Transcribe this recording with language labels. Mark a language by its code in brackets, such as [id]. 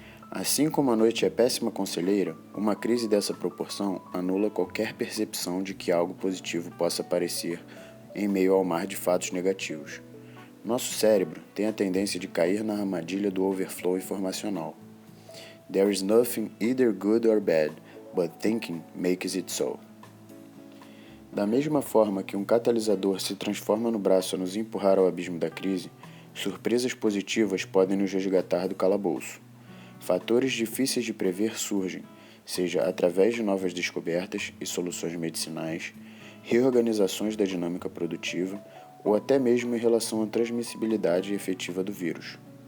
[pt] Assim como a noite é péssima conselheira, uma crise dessa proporção anula qualquer percepção de que algo positivo possa aparecer em meio ao mar de fatos negativos. Nosso cérebro tem a tendência de cair na armadilha do overflow informacional. [en] There is nothing either good or bad, but thinking makes it so. [pt] Da mesma forma que um catalisador se transforma no braço a nos empurrar ao abismo da crise, surpresas positivas podem nos resgatar do calabouço. Fatores difíceis de prever surgem, seja através de novas descobertas e soluções medicinais, reorganizações da dinâmica produtiva ou até mesmo em relação à transmissibilidade efetiva do vírus.